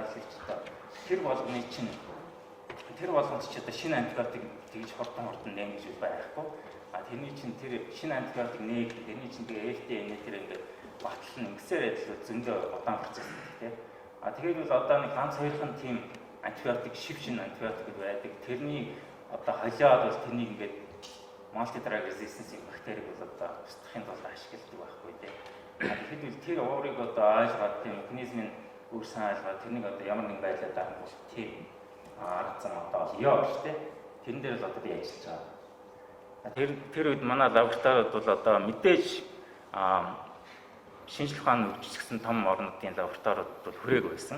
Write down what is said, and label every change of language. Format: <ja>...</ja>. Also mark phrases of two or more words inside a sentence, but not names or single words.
<mn>Яг их ч одоо тэр болгоны чинь тэр болгонд ч одоо шинэ антибиотик тэгж хурдан нээх гэж байхгүй. А тэрний чинь тэр шинэ антибиотик нээх тэрний чинь тэгээ FDA нэтэр ингээд батлан ингэсээр адил зөндөө удаан процесс тийм. А тэгээд бол одоо нэг ганц хоёрхан тийм антибиотик шинэ антибиотик байдаг. Тэрний одоо холиод бол тэрнийг ингээд</mn> <en>multi-drug resistance</en> <mn>бактерийг бол одоо устгахын тулд ашигладаг байхгүй тийм. А тэгэхэд тэр уурыг одоо ойлгоод тийм механизмын өөрсөн ойлгоод тэрнийг одоо ямар нэгэн байдлаар дарах тийм арга зам одоо яа гэж тийм. Тэрэн дээр л одоо би ажиллаж байгаа. Тэр үед манай лабораторид бол одоо мэдээж шинжлэх ухааны үйлчлэгсэн том орнуудын лабораторид бол хүрээг байсан.</mn>